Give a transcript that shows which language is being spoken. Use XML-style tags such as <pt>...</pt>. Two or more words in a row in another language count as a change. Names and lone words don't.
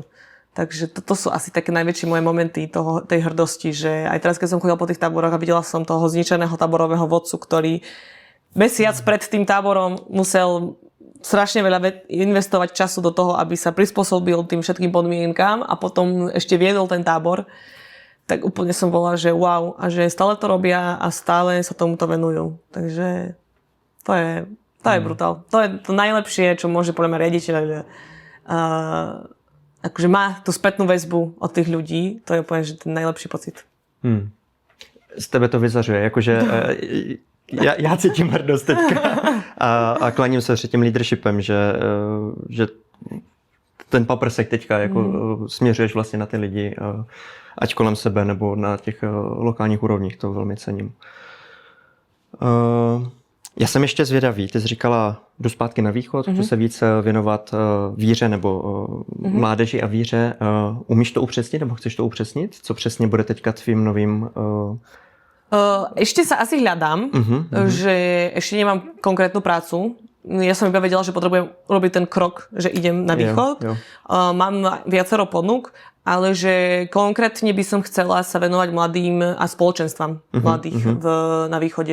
<sk>Takže toto sú asi také najväčšie moje momenty tej hrdosti, že aj teraz, keď som chodila po tých táboroch a videla som toho zničeného táborového vodcu, ktorý mesiac pred tým táborom musel strašne veľa investovať času do toho, aby sa prispôsobil tým všetkým podmienkám a potom ešte viedol ten tábor, tak úplne som bola, že wow, a že stále to robia a stále sa tomuto venujú. Takže to je brutál. To je to najlepšie, čo môže podľa mňa riaditeľ akože má tú spätnú väzbu od tých ľudí. To je úplne že ten najlepší pocit.</sk> <cs>Z tebe to vyzařuje, jakože já cítím hrdost teďka a klaním se před tím leadershipem, že ten paprsek teďka jako směřuješ vlastně na ty lidi, ať kolem sebe nebo na těch lokálních úrovních, to velmi cením. Já jsem ještě zvědavý, ty jsi říkala, jdu zpátky na východ, chci se víc věnovat víře nebo mládeži a víře. Umíš to upřesnit nebo chceš to upřesnit? Co přesně bude teďka tvým novým...</cs> <sk>Ešte sa asi hľadám, že ešte nemám konkrétnu prácu. Ja som iba vedela, že potrebujem urobiť ten krok, že idem na východ.</sk> <cs>Jo.</cs> <sk>Mám viacero ponúk, ale že konkrétne by som chcela sa venovať mladým a spoločenstvám mladých na východe.</sk>